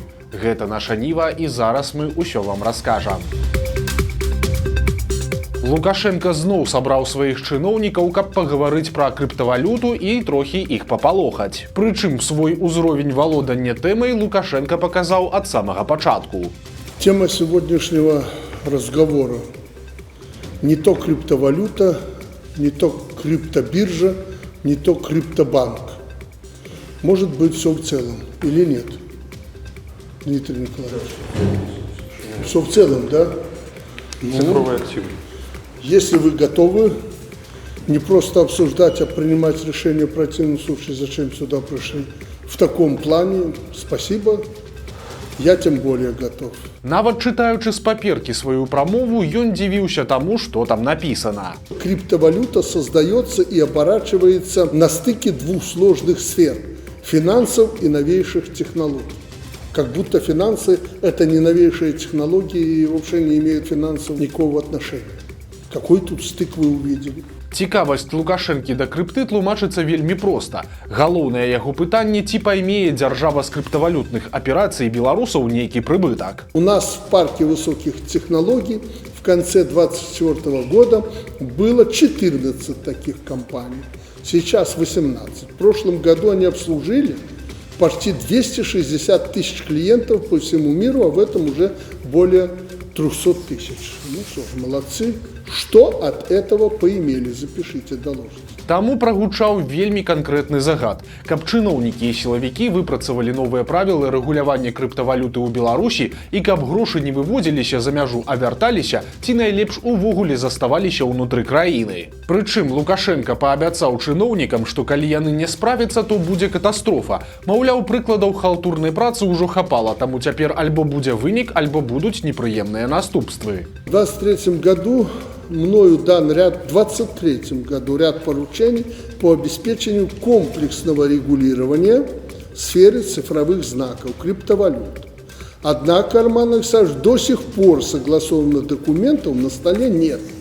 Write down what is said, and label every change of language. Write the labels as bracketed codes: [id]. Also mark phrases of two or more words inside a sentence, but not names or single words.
[be] Гэта наша Ніва, і зараз мы ўсё вам раскажам. Лукашенко зноў сабраў сваіх чыноўнікаў, каб пагаварыць пра крыптавалюту і трохі іх папалохаць. Прычым свой узровень валодання тэмай Лукашенко паказаў ад самага пачатку. [ru] Тема сегодняшнего разговора не то криптовалюта, не то криптобиржа, не то криптобанк. Может быть все в целом или нет? Дмитрий Николаевич. Все в целом, да? Цифровые активы. Если вы готовы не просто обсуждать, а принимать решение в противном случае, зачем сюда пришли, в таком плане, спасибо. Я тем более готов. [be] Нават чытаючы з паперкі сваю прамову, ён дзівіўся таму, што там написано. [ru] Криптовалюта создается и оборачивается на стыке двух сложных сфер – финансов и новейших технологий. Как будто финансы – это не новейшие технологии и вообще не имеют финансов никакого отношения. Какой тут стык вы увидели? [be] Цікавасць Лукашэнкі да крыпты тлумачыцца вельмі проста. Галоўнае яго пытанне, ці паймее дзяржава з крыптавалютных аперацый беларусаў нейкі прыбытак. [ru] У нас в парке высоких технологий в конце 2024 года было 14 таких компаний. Сейчас 18. В прошлом году они обслужили почти 260 тысяч клиентов по всему миру, а в этом уже более 300 тысяч. Ну что ж, молодцы. Что от этого поимели? Запишите, доложите. [be] Таму прагучаў вельмі канкрэтны загад, каб чыноўнікі і сілавікі выпрацавалі новыя правілы рэгулявання крыптавалюты ў Беларусі і каб грошы не выводзіліся за мяжу, а вярталіся, ці найлепш увогуле заставаліся ўнутры краіны. Прычым Лукашенко паабяцаў чыноўнікам, што калі яны не справяцца, то будзе катастрофа. Маўляў, прыкладаў халтурнай працы ўжо хапала, таму цяпер альбо будзе вынік, альбо будуць непрыемныя наступствы. [ru] В 2023 году мною дан ряд, в 2023 году ряд поручений по обеспечению комплексного регулирования в сфере цифровых знаков, криптовалют. Однако, Роман Александрович, до сих пор согласованных документов на столе нет.